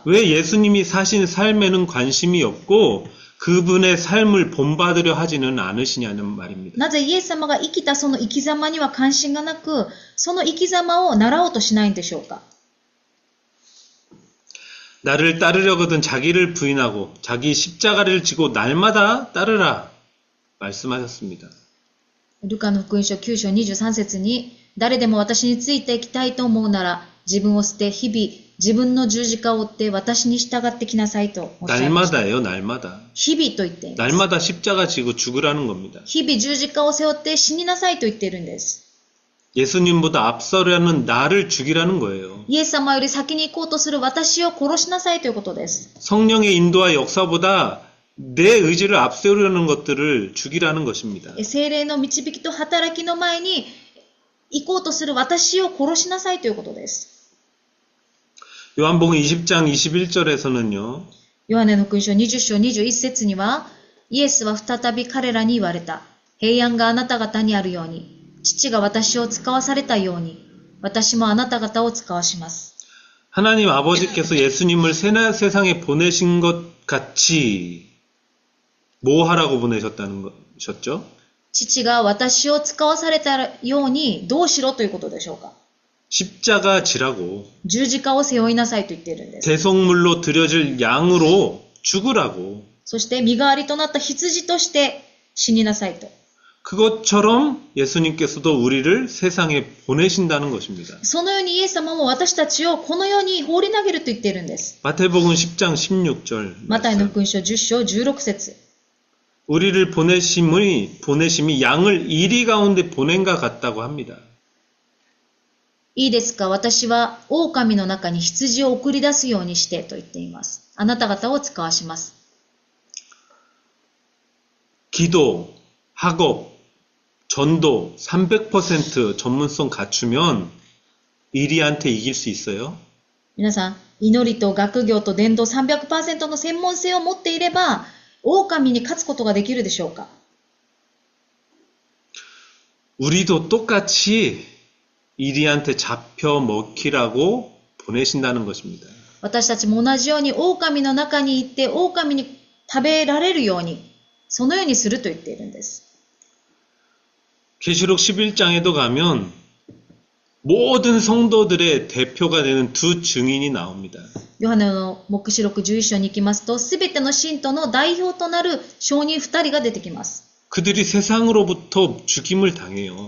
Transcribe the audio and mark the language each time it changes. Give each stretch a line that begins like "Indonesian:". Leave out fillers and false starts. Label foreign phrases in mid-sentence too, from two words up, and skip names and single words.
Korean: 왜 예수님이 사신 삶에는 관심이 없고 그분의 삶을 본받으려 하지는 않으시냐는 말입니다.
Japanese: なぜイエス様が生きたその生き様には関心がなく、その生き様を習おうとしないんでしょうか。
Korean: 나를 따르려거든 자기를 부인하고 자기 십자가를 지고 날마다 따르라 말씀하셨습니다.
Japanese: ルカの福音書9章23節に、誰でも私についていきたいと思うなら、自分を捨て日々自分の十字架を追って私に従ってきなさいとおっしゃいました。
Korean: 날마다예요, 날마다.
Japanese: 日々と言っています。
Korean: 날마다 십자가 지고 죽으라는 겁니다.
Japanese: 日々十字架を背負って死になさいと言っているんです。
Korean: 예수님보다 앞서려는 나를 죽이라는 거예요.
Japanese: イエス様より先に行こうとする私を殺しなさいということです。
Korean: 성령의 인도와 역사보다 내 의지를 앞세우려는 것들을 죽이라는 것입니다.
Japanese: 聖霊の導きと働きの前に行こうとする私を殺しなさいということです。
Korean: 요한복음 20장 21절에서는요.
Japanese: ヨハネの福音書20章21節には、イエスは再び彼らに言われた。平安があなた方にあるように、父が私を使わされたように、私もあなた方を使わします。
Korean: 하나님 아버지께서 예수님을 세상에 보내신 것 같이 뭐 하라고 보내셨다는 것이었죠?
Japanese: 父が私を使わされたようにどうしろということでしょうか。
Korean: 십자가 지라고
Japanese: 十字架を背負いなさいと言っているんです。
Korean: 대속물로 드려질 양으로 죽으라고
Japanese: そして身代わりとなった羊として死になさいと。
Korean: 그것처럼 예수님께서도 우리를 세상에 보내신다는 것입니다.
Japanese: そのようにイエス様も私たちをこの世に放り投げると言っているんです。
Korean: 마태복음 10장 16절
Japanese: マタイの福音書10章16節
Korean: 우리를 보내심이 양을 이리 가운데 보낸가 같다고 합니다.
Japanese: いいですか、私は狼の中に羊を送り出すようにしてと言っています。あなた方を使わします。
Korean: 기도, 학업, 전도 300% 전문성 갖추면 이리한테 이길 수 있어요?
Japanese: 皆さん、祈りと学業と伝道 300% の専門性を持っていれば、狼に勝つことができるでしょうか。
Korean: 우리도 똑같이 이리한테 잡혀 먹히라고 보내신다는 것입니다.
Japanese: 私たちも同じように狼の中に行って狼に食べられるように、そのようにすると言っているんです。
Korean: 계시록 11장에도 가면 모든 성도들의 대표가 되는 두 증인이 나옵니다.
Japanese: ヨハネの黙示録11章に行きますと、すべての信徒の代表となる証人2人が出てきます。
Korean: 그들이 세상으로부터 죽임을 당해요.